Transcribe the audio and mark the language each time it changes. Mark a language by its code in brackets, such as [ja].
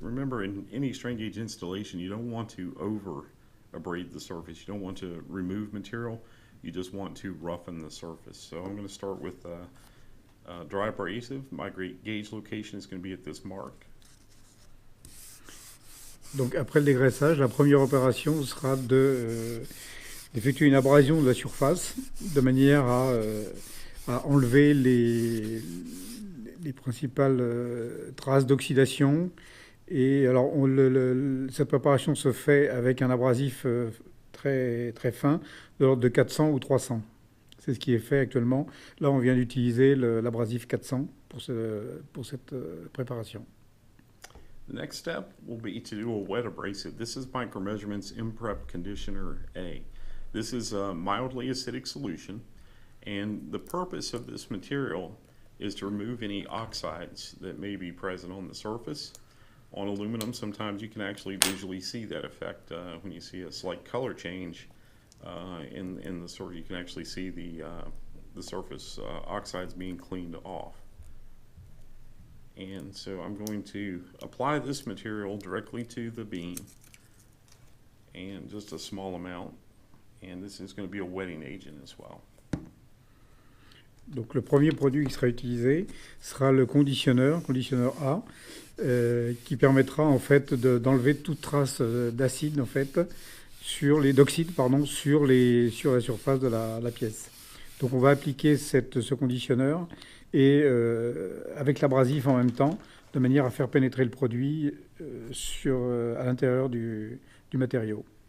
[en] Remember, in any strain gauge installation, you don't want to over abrade the surface. You don't want to remove material. You just want to roughen the surface. So I'm going to start with dry abrasive. My gauge location is going to be at this mark. [fr] Donc après le dégraissage, la première opération sera d'effectuer une abrasion de la surface de manière à enlever les principales traces d'oxydation. Et alors cette préparation se fait avec un abrasif très, très fin de l'ordre de 400 ou 300. C'est ce qui est fait actuellement. Là, on vient d'utiliser l'abrasif 400 pour cette préparation. [en] The next step will be to do a wet abrasive. This is Micromeasurements Imprep Conditioner A. This is a mildly acidic solution, and the purpose of this material is to remove any oxides that may be present on the surface. On aluminum, sometimes you can actually visually see that effect when you see a slight color change in the sort. You can actually see the surface oxides being cleaned off. And so I'm going to apply this material directly to the beam, and just a small amount, and this is going to be a wetting agent as well. [fr] Donc le premier produit qui sera utilisé sera le conditionneur A, qui permettra en fait d'enlever toute trace d'acide en fait d'oxyde sur la surface de la pièce. Donc on va appliquer ce conditionneur et avec l'abrasif en même temps, de manière à faire pénétrer le produit à l'intérieur du matériau.